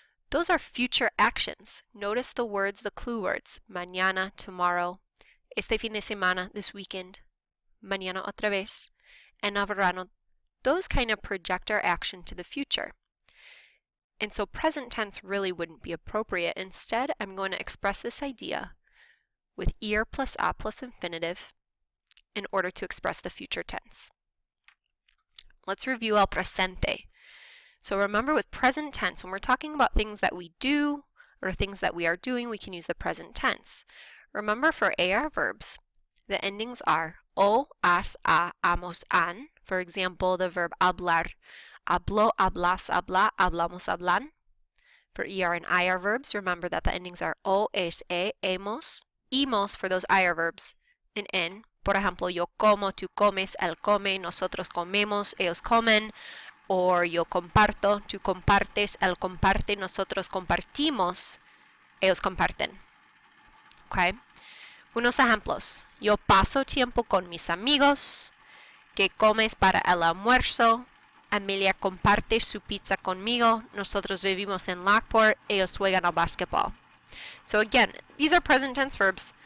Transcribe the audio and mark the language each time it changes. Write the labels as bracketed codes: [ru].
[en] Those are future actions. Notice the words, the clue words. [es] Mañana, [en] tomorrow, [es] este fin de semana, [en] this weekend, [es] mañana otra vez, en el verano. [en] Those kind of project our action to the future. And so present tense really wouldn't be appropriate. Instead, I'm going to express this idea with ir plus a plus infinitive in order to express the future tense. Let's review el presente. So remember, with present tense, when we're talking about things that we do or things that we are doing, we can use the present tense. Remember, for AR verbs, the endings are o, as, a, amos, an. For example, the verb [es] hablar, hablo, hablas, habla, hablamos, hablan. [en] For ER and IR verbs, remember that the endings are o, es, e, hemos, imos for those IR verbs, and en. [es] Por ejemplo, yo como, tú comes, él come, nosotros comemos, ellos comen. Or yo comparto, tú compartes, él comparte, nosotros compartimos, ellos comparten. Okay? Unos ejemplos. Yo paso tiempo con mis amigos. ¿Qué comes para el almuerzo? Amelia comparte su pizza conmigo. Nosotros vivimos en Lockport. Ellos juegan al basketball. [en] So again, these are present tense verbs.